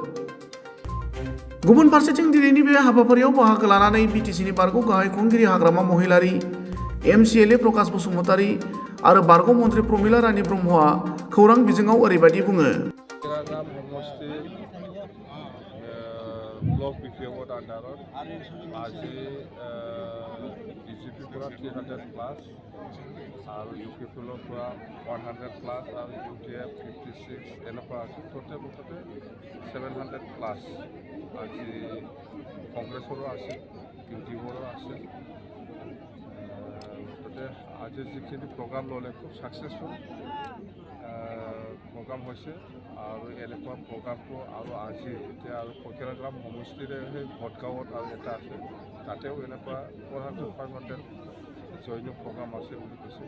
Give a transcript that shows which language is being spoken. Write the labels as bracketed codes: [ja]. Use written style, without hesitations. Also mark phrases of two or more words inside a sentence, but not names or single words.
[brx] गुबुन फारसेथिं दिनैनि बे हाबाफारियाव बाहागो लानानै बिटिसिनि बारग' गाहाय खुंगिरि हाग्रामा महिलारि, एमसिएलए प्रकाश बसुमतारी आरो बारग' मन्त्रि प्रमिला रानी ब्रह्मआ खौरां बिजोङाव ओरैबायदि बुङो। फकिराग्राम समष्टि ब्लक बिपिएफर आन्डारत আজি बिजेपिफोरा 300+ और इउपिपिएलफोरा 100+ और इउडिएफ 56 এনেকুৱা আছে। [as] মুঠতে 700+ আজি কংগ্ৰেছৰো আছে, ইউডিএফৰো আছে। মুঠতে আজি যিখিনি প্ৰগ্ৰাম ল'লে খুব [en] successful program [as] হৈছে আৰু এনেকুৱা প্ৰগ্ৰামটো আৰু আজি এতিয়া আৰু ফকিৰাগ্ৰাম সমষ্টিৰে সেই ভটগাঁৱত আৰু এটা আছে, তাতেও এনেকুৱা 400-500 [en] joining program [as] আছে বুলি কৈছে।